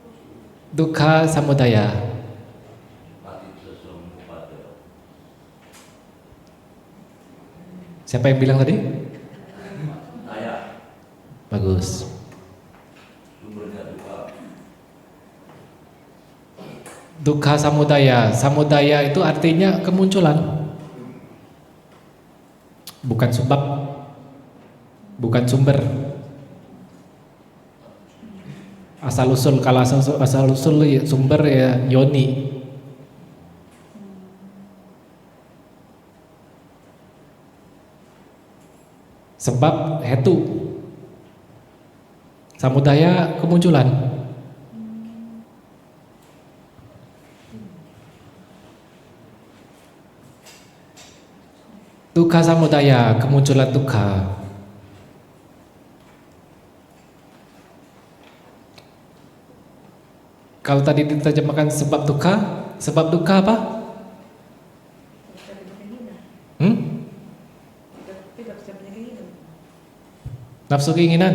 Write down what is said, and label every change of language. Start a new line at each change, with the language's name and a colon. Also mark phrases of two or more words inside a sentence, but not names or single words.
Pali: dukkha samudaya.
Indonesian: Siapa yang bilang tadi? Saya. Bagus. Sumbernya duka.
Pali: Dukkha samudaya.
Indonesian: Samudaya itu artinya kemunculan. Bukan sebab, bukan sumber. Asal usul, kalau asal usul ya, sumber ya yoni. Sebab hetu. Samudaya kemunculan.
Pali: Dukkha samudaya,
Indonesian: kemunculan dukkha. Kalau tadi diterjemahkan sebab dukkha apa? Tidak tercapai keinginan. Nafsu keinginan.